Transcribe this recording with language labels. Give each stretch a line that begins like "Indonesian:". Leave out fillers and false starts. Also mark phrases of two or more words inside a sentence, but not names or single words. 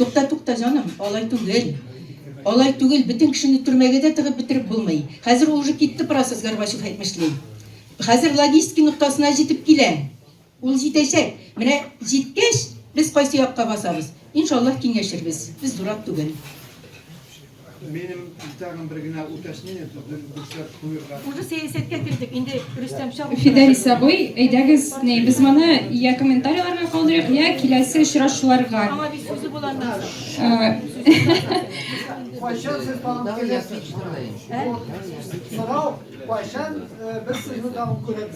Tatar: Тукта җаным, алай түгел. Алай түгел, бөтен кешене төрмәгә дә тыгып бетереп булмый. Хәзер уже китте процесс, Горбачев әйтмешли. Хәзер логистика ноктасына җитеп килә. Ул җитәчәк. Менә җиткәч, без кайсы якка басабыз? Иншаллах киңәшербез. Без дурак түгел. Benim tagын bir генә уточнение төшләп куярга. Уже сәясәткә килдек. Инде Рөстәм Шаһ. Фидарис абый, әйдәгез, без моны я комментарийларга калдырыйк, я киләсе очрашуларга. Ама бит сүзе булганнан Кайчан сез танып киләсез? Сорау, кайчан без сезне танып күрәбез?